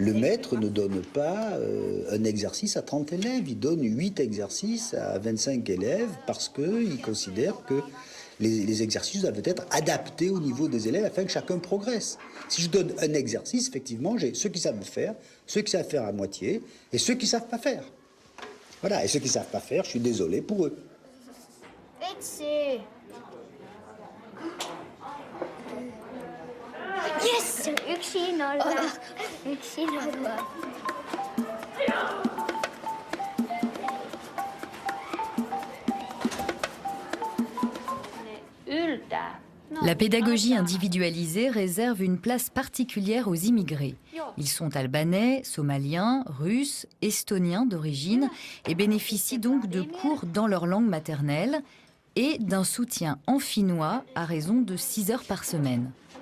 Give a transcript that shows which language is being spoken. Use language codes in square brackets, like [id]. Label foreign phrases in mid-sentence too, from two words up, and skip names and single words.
[fr] Le maître ne donne pas un exercice à 30 élèves, il donne 8 exercices à 25 élèves parce qu'il considère que les exercices doivent être adaptés au niveau des élèves afin que chacun progresse. Si je donne un exercice, effectivement, j'ai ceux qui savent faire, ceux qui savent faire à moitié et ceux qui ne savent pas faire. Voilà, et ceux qui ne savent pas faire, je suis désolé pour eux. [en] Yes! [fi] Yksin olla. Yksin olla. [fr] La pédagogie individualisée réserve une place particulière aux immigrés. Ils sont albanais, somaliens, russes, estoniens d'origine et bénéficient donc de cours dans leur langue maternelle et d'un soutien en finnois à raison de 6 heures par semaine.